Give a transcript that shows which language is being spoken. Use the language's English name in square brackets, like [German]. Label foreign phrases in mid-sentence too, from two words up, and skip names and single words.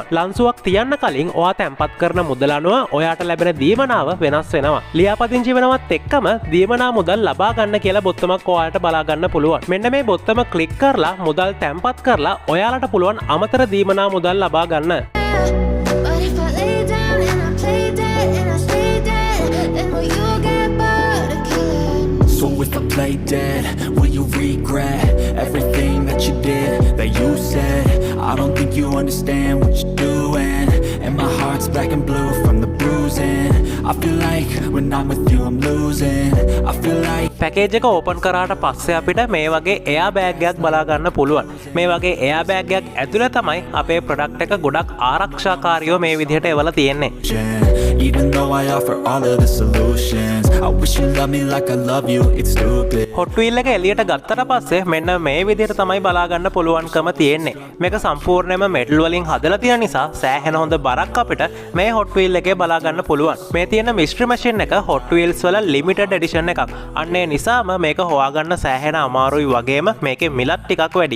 [Sinhala] ලන්සුවක් තියන්න කලින් ඔයා තැන්පත් කරන මුදල අනුව ඔයාට ලැබෙන දීමනාව වෙනස් වෙනවා. ලියාපදිංචි වෙනවත් එක්කම දීමනා මුදල් ලබා ගන්න කියලා බොත්තමක් ඔයාට බලා ගන්න පුළුවන්. මෙන්න මේ බොත්තම ක්ලික් කරලා මුදල් තැන්පත් කරලා ඔයාලට පුළුවන් අමතර දීමනා මුදල් ලබා ගන්න. [English] So if I play dead, will you regret everything that you did, that you said? I don't think you understand what you're doing, and my heart's black and blue from the bruising. I feel like when I'm with you I'm losing. I feel like [Sinhala] පැකේජ් එක ඕපන් කරාට පස්සේ අපිට මේ වගේ [English] air bag [Sinhala] එකක් බලා ගන්න පුළුවන්. මේ වගේ [English] air bag [Sinhala] එකක් ඇතුලේ තමයි අපේ ප්‍රොඩක්ට් එක ගොඩක් ආරක්ෂාකාරීව මේ විදිහට එවලා තියෙන්නේ. [English] even though I offer all of the solutions, I wish you love me like I love you. It's stupid. [Sinhala] Hotwheels එක එළියට ගත්තට පස්සේ මෙන්න මේ විදිහට තමයි බලා ගන්න පුළුවන්කම තියෙන්නේ. මේක සම්පූර්ණයෙන්ම මෙටල් වලින් හදලා තියෙන නිසා සෑහෙන හොඳ බරක් අපිට මේ Hotwheels එකේ බලා ගන්න පුළුවන්. මේ තියෙන Mystery Machine එක Hotwheels වල [English] limited edition [Sinhala] එකක්. අන්නේ නිසාම මේක හොයාගන්න සෑහෙන අමාරුයි වගේම මේකේ මිලත් ටිකක් වැඩි.